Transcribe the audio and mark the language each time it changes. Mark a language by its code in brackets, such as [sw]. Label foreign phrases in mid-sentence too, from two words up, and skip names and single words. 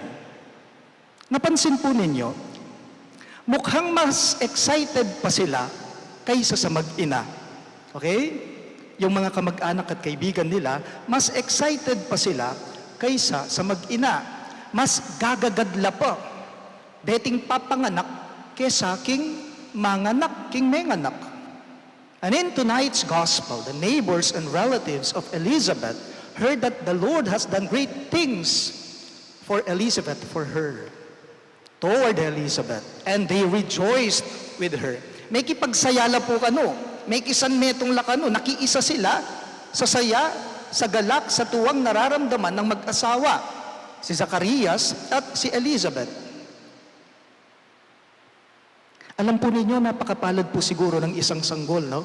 [tl] Napansin po ninyo, mukhang mas excited pa sila kaysa sa mag-ina. Okay? Yung mga kamag-anak at kaibigan nila, mas excited pa sila kaysa sa mag-ina. [pam] Mas gagagadla pa. Dating papanganak kesa king manganak, king menganak. [en] And in tonight's gospel, the neighbors and relatives of Elizabeth heard that the Lord has done great things for Elizabeth, for her, toward Elizabeth, and they rejoiced with her. [tl] May kipagsayala po kano, may kisan metong lakano, nakiisa sila sa saya, sa galak, sa tuwang nararamdaman ng mag-asawa, si Zacarias at si Elizabeth. Alam po ninyo, napakapalad po siguro ng isang sanggol, no?